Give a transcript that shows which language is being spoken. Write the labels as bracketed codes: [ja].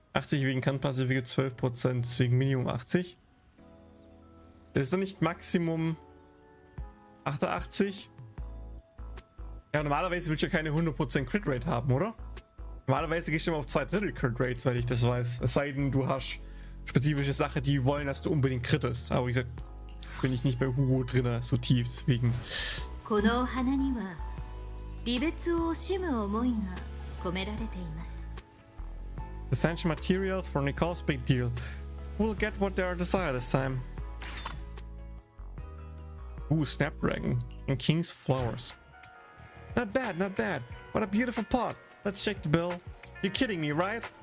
[de] Wegen Kann-Passive 12%, deswegen Minimum 80. Das ist dann nicht Maximum 88? Ja, normalerweise willst du ja keine 100% Crit Rate haben, oder? Normalerweise gehst du immer auf 2/3 Crit Rate, soweit ich das weiß. Es sei denn, du hast spezifische Sachen, die wollen, dass du unbedingt crittest. Aber wie gesagt, bin ich nicht bei Hugo drin, so tief, deswegen. [ja] このお花には離別を惜しむ思いが込められています。 [en] Essential materials for Nicole's big deal. We'll get what they are desired this time. Ooh, Snapdragon and King's Flowers. Not bad, not bad. What a beautiful pot. Let's check the bill. You're kidding me, right?